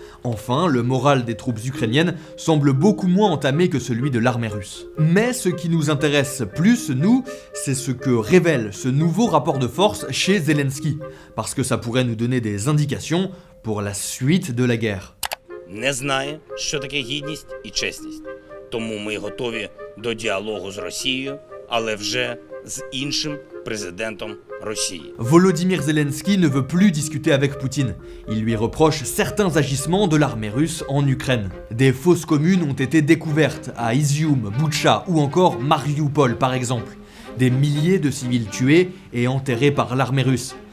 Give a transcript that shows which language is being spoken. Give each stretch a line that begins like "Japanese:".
French: Enfin, le moral des troupes ukrainiennes semble beaucoup moins entamé que celui de l'armée russe. Mais ce qui nous intéresse plus, nous, c'est ce que révèle ce nouveau rapport de force chez Zelensky, parce que ça pourrait nous donner des indications pour la suite de la guerre.
Ukrainian: Не знає, що таке гідність і чесність. Тому ми готові до діалогу з Росією, але вже з іншим президентом Russie.
French: Volodymyr Zelensky ne veut plus discuter avec Poutine. Il lui reproche certains agissements de l'armée russe en Ukraine. Des fosses communes ont été découvertes à Izium, Boutcha ou encore Mariupol par exemple. Des milliers de civils tués et enterrés par l'armée russe.